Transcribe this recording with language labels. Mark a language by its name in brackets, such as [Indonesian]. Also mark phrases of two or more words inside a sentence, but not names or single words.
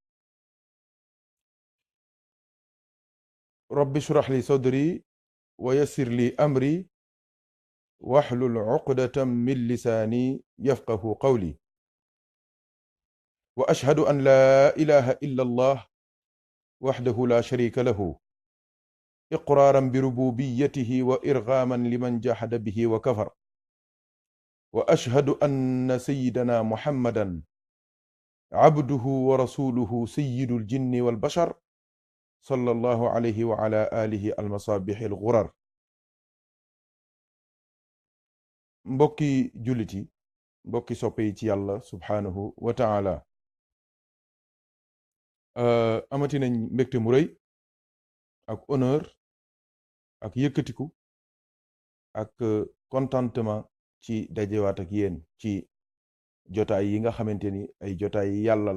[Arabic] رب اشرح لي صدري ويسر لي أمري واحلل عقدة من لساني يفقهوا قولي وأشهد أن لا إله إلا الله وحده لا شريك له إقرارا بربوبيته وإرغاما لمن جحد به وكفر وأشهد أن سيدنا محمدا عبده ورسوله سيد الجن والبشر صلى الله عليه وعلى آله المصابيح الغرر [Wolof] mbokki jullit yi mbokki soppe yi ci yàlla [Arabic] سبحانه وتعالى [Wolof] amati nañ mbégte mu rëy ak honneur ak yëkkatiku ak contentement ci dajewaat ak yéen ci jotaay yi nga xamante ni ay jotaay yi yàlla